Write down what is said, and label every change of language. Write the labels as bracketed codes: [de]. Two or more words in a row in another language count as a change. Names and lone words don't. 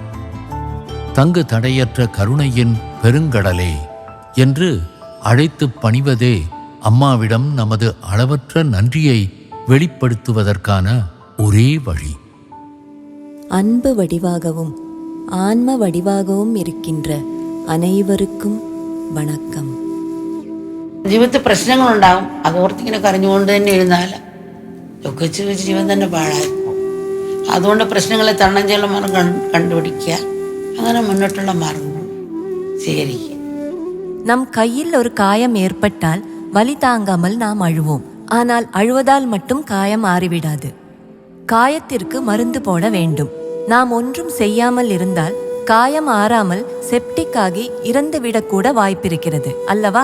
[ta] தங்கு தடையற்ற கருணையின் பெருங்கடலே என்று அழைத்து பணிவதே அம்மாவிடம் நமது அளவற்ற நன்றியை வெளிப்படுத்துவதற்கான ஒரே வழி. அன்பு வடிவாகவும் ஆன்ம வடிவாகவும் இருக்கின்ற அனைவருக்கும் வணக்கம். [ml] ജീവിതത്തിൽ പ്രശ്നങ്ങളുണ്ടാവും. അത് ഓർത്തിങ്ങനെ കരഞ്ഞുകൊണ്ട് തന്നെ ഇരുന്നാൽ ദുഃഖിച്ച് വെച്ച് ജീവൻ തന്നെ പാഴായി പോകും. അതുകൊണ്ട് പ്രശ്നങ്ങളെ തരണം ചെയ്യാനുള്ള മാർഗം കണ്ടുപിടിക്കുക, അങ്ങനെ മുന്നോട്ടുള്ള മാർഗങ്ങൾ സ്വീകരിക്കുക. [ta] நம் கையில் ஒரு காயம் ஏற்பட்டால் வலி தாங்காமல் நாம் அழுவோம். ஆனால் அழுவதால் மட்டும் காயம் ஆறிவிடாது. காயத்திற்கு மருந்து போட வேண்டும். நாம் ஒன்றும் செய்யாமல் இருந்தால் காயம் ஆறாமல் செப்டிக் ஆகி இறந்துவிடக்கூட வாய்ப்பிருக்கிறது அல்லவா?